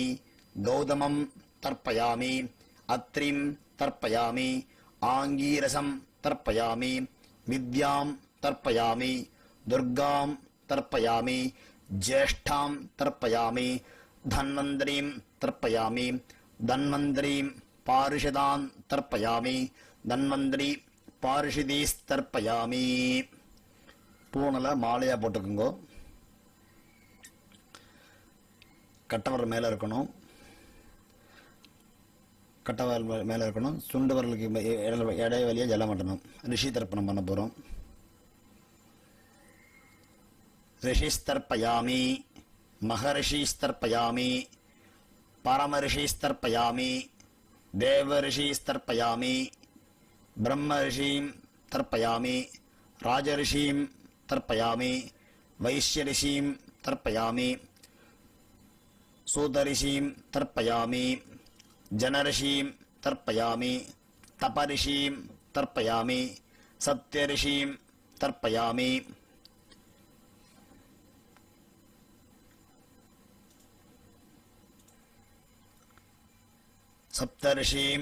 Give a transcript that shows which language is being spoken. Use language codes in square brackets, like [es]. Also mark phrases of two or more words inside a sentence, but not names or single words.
[sa] गौतमं तर्पयामि, अत्रिं तर्पयामि, आंगीरसं तर्पयामि, विद्यां तर्पयामि, दुर्गां तर्पयामि, ज्येष्ठां तर्पयामि, धन्वन्तरीं तर्पयामि, धन्वन्तरीं पार्षदान् तर्पयामि, धन्वन्तरी पार्षदीस्तर्पयामि. [ta] பூணில் மாலையாக போட்டுக்குங்கோ. கட்டவரல் மேலே இருக்கணும், கட்டவரல் மேலே இருக்கணும். சுண்டு வரலுக்கு இடைவெளியாக ஜலம் மாட்டணும். ரிஷி தர்ப்பணம் பண்ண போகிறோம். [sa] ऋषिस्तर्पयामि, महर्षिस्तर्पयामि, परमर्षिस्तर्पयामि, देवर्षिस्तर्पयामि, ब्रह्मऋषिं तर्पयामि, राजऋषिं तर्पयामि, वैश्यऋषिं तर्पयामि, सूतऋषिं तर्पयामि, जनऋषिं तर्पयामि, तपऋषिं तर्पयामि, सत्यऋषिं तर्पयामि, सप्तऋषिं